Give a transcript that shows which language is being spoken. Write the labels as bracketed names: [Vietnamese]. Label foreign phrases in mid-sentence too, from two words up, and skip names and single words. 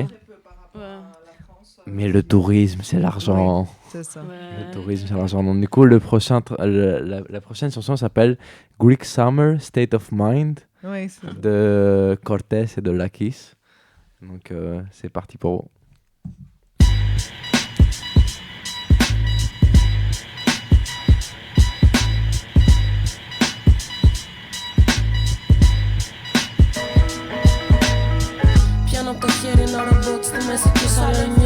[French] Mais le tourisme, c'est l'argent. Oui, c'est ça. Le tourisme, c'est l'argent. Donc, du coup, la prochaine chanson s'appelle Greek Summer, State of Mind, oui, de Cortés et de Lakis. Donc, c'est parti pour vous. [Greek] Πιάνω από το χέρι ένα ρομπότ στη μέση του σαλονιού.